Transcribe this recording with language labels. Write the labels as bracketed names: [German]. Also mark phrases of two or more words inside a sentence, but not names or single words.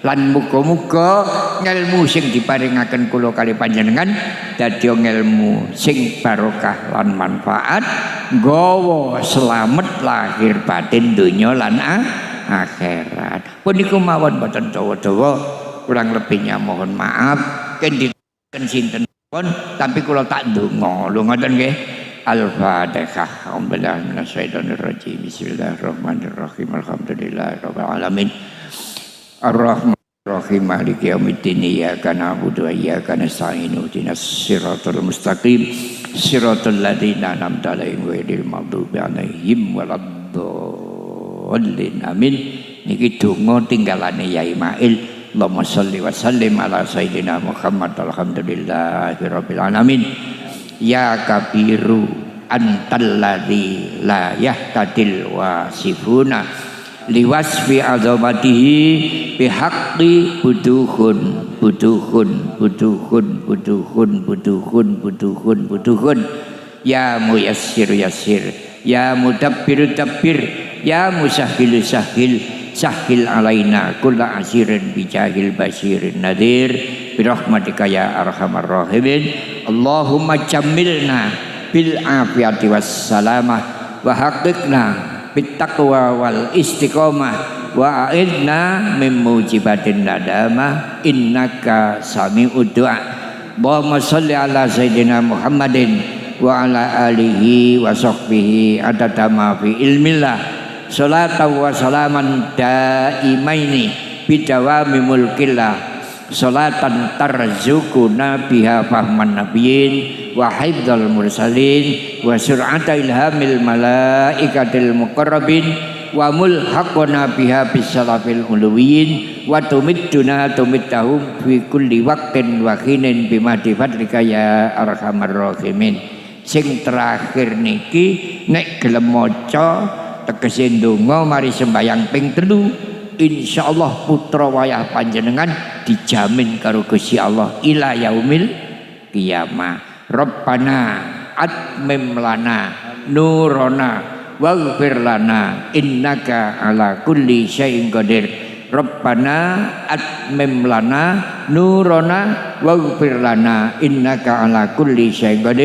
[Javanese] Lan muga-muga ngelmu sing diparingaken kula kali panjenengan dadi ngelmu sing barokah lan manfaat nggawa slamet lahir batin donya lan akhirat. Punika mawon boten dawa-dawa, [Indonesian] kurang lebihnya mohon maaf. [Javanese] Ken sinten tapi kalau tak ndonga lho ngoten nggih. Al-Fatihah. [Arabic] أعوذ بالله من الشيطان الرجيم بسم الله الرحمن الرحيم. الحمد لله رب العالمين. الرحمن الرحيم مالك يوم الدين. إياك نعبد وإياك نستعين اهدنا الصراط المستقيم. صراط الذين أنعمت عليهم غير المغضوب عليهم ولا الضالين. Amin. [Javanese] Niki donga tinggalane Yai Mail. [Arabic] اللهم صل وسلم على سيدنا محمد. الحمد لله رب العالمين. يا كبير أنت الذي لا يهتدي الواصفون لوصف عظمته بحق بدوحن يا ميسر يسر يا مدبر دبر يا مسهل سهل سهل علينا كل عسير بجاه البشير النذير برحمتك يا أرحم الراحمين. اللهم جملنا بالعافية والسلامة وحققنا بالتقوى والاستقامة وأعذنا من موجبات الندامة إنك سميع الدعاء. اللهم صل على سيدنا محمد وعلى آله وصحبه عدد ما في علم الله. صلاة وسلاما دائمين بدوام ملك الله. صلاة ترزقنا بها فهم النبيين وحفظ المرسلين وسرعة إلهام الملائكة المقربين وملحقنا بها بسلف العلويين وتمدنا تمدهم في كل وقت وحين بمدد فضلك يا أرحم الراحمين. [Javanese] Sing terakhir niki nek gelem maca tegese ndonga mari sembayang ping 3 insyaallah putra wayah panjenengan dijamin karo Gusti Allah [Arabic] إلى يوم القيامة. ربنا أتمم لنا نورنا واغفر لنا إنك على كل شيء قدير. ربنا أتمم لنا نورنا واغفر لنا إنك على كل شيء قدير.